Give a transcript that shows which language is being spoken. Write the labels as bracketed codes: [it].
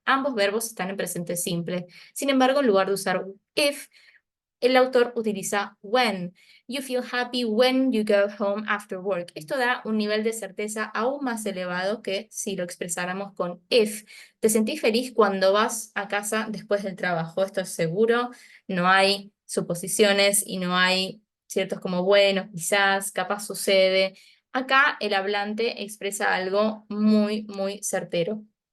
[es] Ambos verbos están en presente simple. Sin embargo, en lugar de usar if, el autor utiliza when. [en] You feel happy when you go home after work. [es] Esto da un nivel de certeza aún más elevado que si lo expresáramos con if. ¿Te sentís feliz cuando vas a casa después del trabajo? Esto es seguro, no hay suposiciones y no hay ciertos como bueno, quizás, capaz sucede. Acá el hablante expresa algo muy, muy certero.